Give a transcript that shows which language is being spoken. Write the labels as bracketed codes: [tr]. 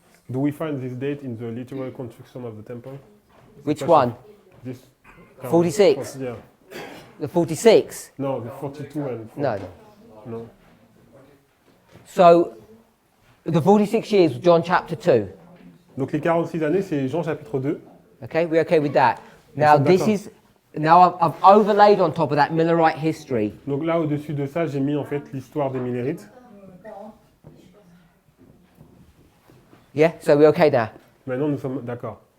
[en] Do we find this date in the literal construction of the temple? Which one? This 46? Yeah. The 46? No, the 42 and 40. No. No. So, the 46 years, John chapter 2. [fr] Donc les 46 années, c'est Jean chapitre 2. [en] Okay, we're okay with that. Now, [fr] sommes [en] this [fr] d'accord. [en] is. Now, I've overlaid on top of that Millerite history. [fr] Donc là, au-dessus de ça, j'ai mis en fait l'histoire des Millérites. [en] Yeah, so we're okay now. [fr] Maintenant, nous sommes d'accord.